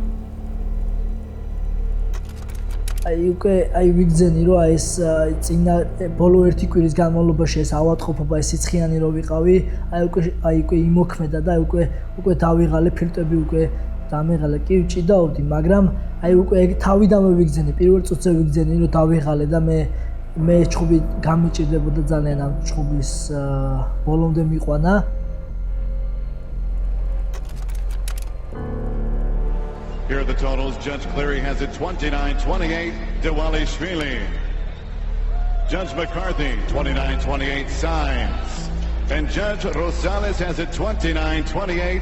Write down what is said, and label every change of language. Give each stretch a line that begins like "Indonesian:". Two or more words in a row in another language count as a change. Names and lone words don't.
Georgian: აი ვიგზენი რომ აი ეს წინა ბოლო ერთი კვირის განმავლობაში ეს ავადმყოფობა ეს სიცხიანი რო ვიყავი, აი უკვე იმოქმედა და უკვე დავიღალე ფილტვები უკვე დამეღალე, კი ჭიდაობდი, მაგრამ აი უკვე ეგ თავიდანვე ვიგზენი, პირველ წუთზე ვიგზენი რომ დავიღალე და მე ჩხუბი გამიჭირდებოდა ძალიან ამ ჩხუბის ბოლომდე მიყვანა.
English: Here are the totals. Judge Cleary has it 29-28, Dvalishvili. Judge McCarthy, 29-28, Signs. And Judge Rosales has it 29-28.